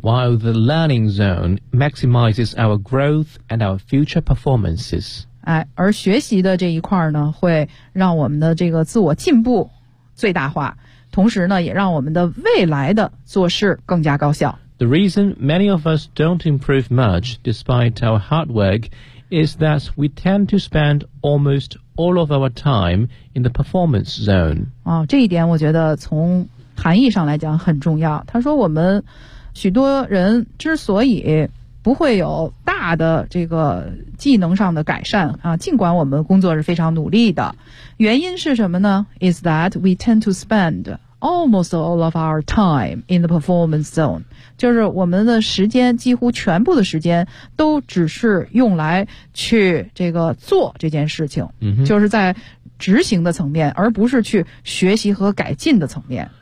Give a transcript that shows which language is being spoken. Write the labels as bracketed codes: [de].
[en] While the learning zone maximizes our growth and our future performances. [zh] 哎，而学习的这一块呢，会让我们的这个自我进步最大化，同时呢，也让我们的未来的做事更加高效。 [en] The reason many of us don't improve much despite our hard work is that we tend to spend almost all of our time in the performance zone. [zh] 哦，这一点我觉得从含义上来讲很重要。他说我们许多人之所以不会有大的这个技能上的改善啊，尽管我们工作是非常努力的，原因是什么呢？ [en] Is that we tend to spend almost all of our time in the performance zone， [zh] 就是我们的时间几乎全部的时间都只是用来去这个做这件事情，就是在执行的层面，而不是去学习和改进的层面。